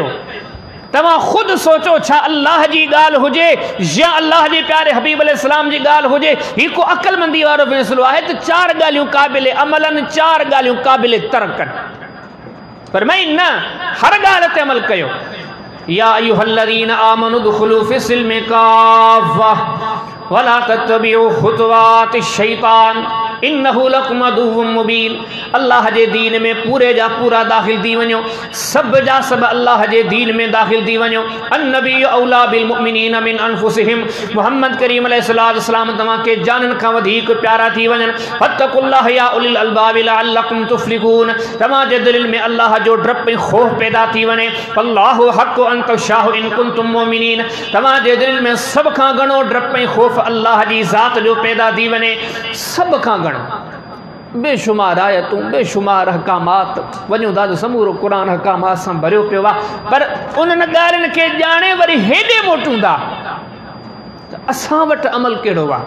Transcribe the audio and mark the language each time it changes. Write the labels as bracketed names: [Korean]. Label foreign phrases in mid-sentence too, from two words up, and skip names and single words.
[Sindhi] तव्हां ख़ुदि सोचो छा अल्लाह जी ॻाल्हि हुजे या अल्लाह जे प्यारे हबीब अलैहिस्सलाम जी ॻाल्हि हुजे। ही को अक़लमंदी वारो फ़ैसिलो आहे त 4 ॻाल्हियूं क़ाबिल अमलनि, 4 ॻाल्हियूं क़ाबिल तर्कनि। पर मैं न, हर ॻाल्हि ते अमल कयो। [Arabic] يا أيها الذين آمنوا ادخلوا في السلم كافة ولا تتبعوا خطوات الشيطان. إنه لكم عدو مبين. [Sindhi] अल्लाह जे दीन में पूरे जा पूरा दाखिल थी वञो, सब जा सब अल्लाह जे दीन में दाखिल थी वञो। [Arabic] النبي أولى بالمؤمنين من أنفسهم, [Sindhi] मोहम्मद करीम अलैहिस्सलाम तव्हां के जानन खां वधीक प्यारा थी वञनि। [Arabic] فاتقوا الله يا أولي الألباب لعلكم تفلحون, [Sindhi] तव्हां जे दिल में अल्लाह जो डप ऐं खौफ पैदा थी वञे। [Arabic] الله أحق أن تخشوه إن كنتم مؤمنين, [Sindhi] तव्हां जे दिल में सब खां घणो डप ऐं खौफ अल्लाह जी ज़ात जो पैदा थी वञे। सब खां घणो बेशुमार आयतूं, बेशुमार हकामात, वञूं था तो समूरो क़ुरान हकामात सां भरियो पियो आहे, पर उन्हनि ॻाल्हियुनि खे ॼाणे वरी हेॾे मोटूं था त असां वटि अमल कहिड़ो आहे।